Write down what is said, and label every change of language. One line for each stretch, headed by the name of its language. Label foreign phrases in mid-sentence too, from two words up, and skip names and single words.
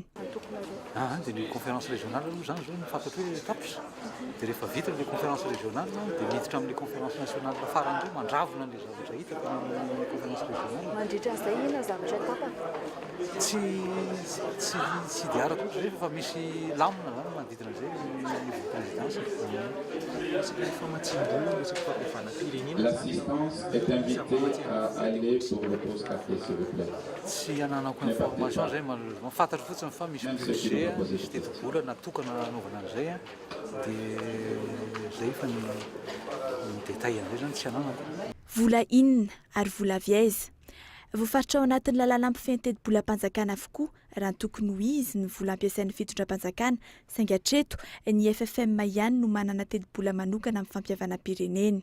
Malagasy: Dia ny
French: conférence régionale
Malagasy: aloha zany zao mifantatro hoe tapitra. Dia rehefa vita le
French: conférence régionale
Malagasy: dia miditra amin'ny
French: conférence nationale
Malagasy: farany reo mandravona le zavatra hita amin'ny
French: conférence régionale.
Malagasy: Mandritra an'izay ina zavatra tapaka? Tsy dia arako rehefa fa misy lamina zany manodidina izay ny présidence.
French: L'assistance est invitée à aller pour le poste café s'il vous plaît.
Malagasy: Tsy ananako information zay mafantatro fotsiny fa misy budget, misy teti-bola natokana anaovana an'izay dia zay fa ny détail an'izay zany tsy ananako. Vola inona ary vola avy aiza? Voafaritra ao anatin'ny lalàna ampifehy teti-bolam-panjakana avokoa raha tokony ho izy ny vola ampiasain'ny fitondram-panjakana saingy hatreto ny FFM ihany no manana teti-bola manokana amin'ny fampihavanam-pirenena.